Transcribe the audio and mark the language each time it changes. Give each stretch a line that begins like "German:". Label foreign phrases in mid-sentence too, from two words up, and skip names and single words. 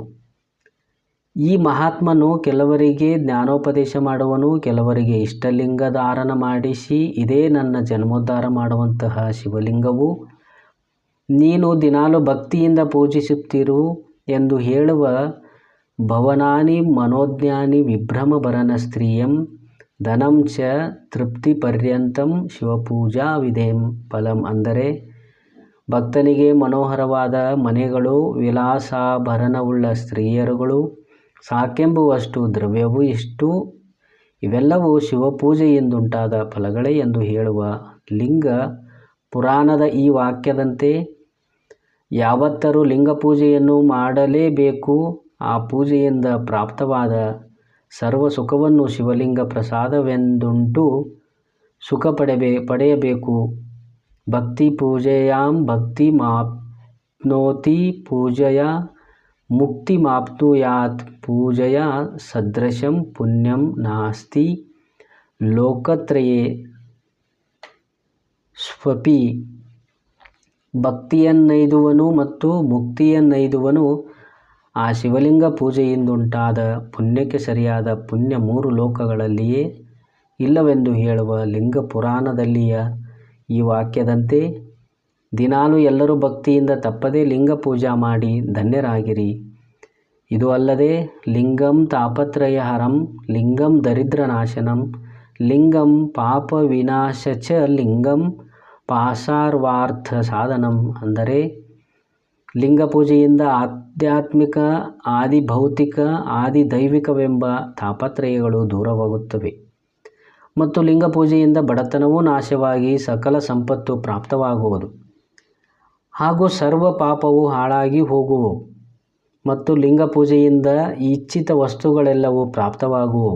Kannada: ಈ ಮಹಾತ್ಮನು ಕೆಲವರಿಗೆ ಜ್ಞಾನೋಪದೇಶ ಮಾಡುವನು, ಕೆಲವರಿಗೆ ಇಷ್ಟಲಿಂಗ ಧಾರಣ ಮಾಡಿಸಿ ಇದೇ ನನ್ನ ಜನ್ಮೋದ್ಧಾರ ಮಾಡುವಂತಹ ಶಿವಲಿಂಗವು ನೀನು ದಿನಾಲು ಭಕ್ತಿಯಿಂದ ಪೂಜಿಸುತ್ತಿರು ಎಂದು ಹೇಳುವ
Sanskrit: ಭವನಾನಿ ಮನೋಜ್ಞಾನಿ ವಿಭ್ರಮಭರಣ ಸ್ತ್ರೀಯಂ ಧನಂ ಚ ತೃಪ್ತಿ ಪರ್ಯಂತಂ ಶಿವಪೂಜಾ ವಿಧೇಂ ಫಲಂ.
Kannada: ಅಂದರೆ ಭಕ್ತನಿಗೆ ಮನೋಹರವಾದ ಮನೆಗಳು, ವಿಲಾಸಾಭರಣವುಳ್ಳ ಸ್ತ್ರೀಯರುಗಳು, ಸಾಕೆಂಬುವಷ್ಟು ದ್ರವ್ಯವೂ ಇಷ್ಟು, ಇವೆಲ್ಲವೂ ಶಿವಪೂಜೆಯಿಂದುಂಟಾದ ಫಲಗಳೇ ಎಂದು ಹೇಳುವ ಲಿಂಗ ಪುರಾಣದ ಈ ವಾಕ್ಯದಂತೆ ಯಾವತ್ತರೂ ಲಿಂಗ ಪೂಜೆಯನ್ನು ಮಾಡಲೇಬೇಕು. ಆ ಪೂಜೆಯಿಂದ ಪ್ರಾಪ್ತವಾದ ಸರ್ವ ಸುಖವನ್ನು ಶಿವಲಿಂಗ ಪ್ರಸಾದವೆಂದುಂಟು ಸುಖ ಪಡೆಯಬೇಕು.
Sanskrit: ಭಕ್ತಿ ಪೂಜೆಯಾಂ ಭಕ್ತಿ ಮಾಪ್ನೋತಿ ಪೂಜೆಯ ಮುಕ್ತಿ ಮಾಪ್ನುಯಾತ್ ಪೂಜೆಯ ಸದೃಶಂ ಪುಣ್ಯಂ ನಾಸ್ತಿ ಲೋಕತ್ರಯೇ ಸ್ವಪಿ.
Kannada: ಭಕ್ತಿಯನ್ನೈದುವನು ಮತ್ತು ಮುಕ್ತಿಯನ್ನೈದುವನು ಆ ಶಿವಲಿಂಗ ಪೂಜೆಯಿಂದುಂಟಾದ ಪುಣ್ಯಕ್ಕೆ ಸರಿಯಾದ ಪುಣ್ಯ ಮೂರು ಲೋಕಗಳಲ್ಲಿಯೇ ಇಲ್ಲವೆಂದು ಹೇಳುವ ಲಿಂಗ ಪುರಾಣದಲ್ಲಿಯ ಈ ವಾಕ್ಯದಂತೆ ದಿನಾಲು ಎಲ್ಲರೂ ಭಕ್ತಿಯಿಂದ ತಪ್ಪದೇ ಲಿಂಗ ಪೂಜಾ ಮಾಡಿ ಧನ್ಯರಾಗಿರಿ. ಇದು ಅಲ್ಲದೆ
Sanskrit: ಲಿಂಗಂ ತಾಪತ್ರಯಹರಂ, ಲಿಂಗಂ ದರಿದ್ರನಾಶನಂ, ಲಿಂಗಂ ಪಾಪ ವಿನಾಶ ಚ ಲಿಂಗಂ ಪಾಸಾರ್ವಾರ್ಥ ಸಾಧನಂ.
Kannada: ಅಂದರೆ ಲಿಂಗ ಪೂಜೆಯಿಂದ ಆಧ್ಯಾತ್ಮಿಕ, ಆದಿ ಭೌತಿಕ, ಆದಿ ದೈವಿಕವೆಂಬ ತಾಪತ್ರಯಗಳು ದೂರವಾಗುತ್ತವೆ ಮತ್ತು ಲಿಂಗ ಪೂಜೆಯಿಂದ ಬಡತನವೂ ನಾಶವಾಗಿ ಸಕಲ ಸಂಪತ್ತು ಪ್ರಾಪ್ತವಾಗುವುದು ಹಾಗೂ ಸರ್ವ ಪಾಪವು ಹಾಳಾಗಿ ಹೋಗುವು ಮತ್ತು ಲಿಂಗ ಪೂಜೆಯಿಂದ ಇಚ್ಛಿತ ವಸ್ತುಗಳೆಲ್ಲವೂ ಪ್ರಾಪ್ತವಾಗುವು.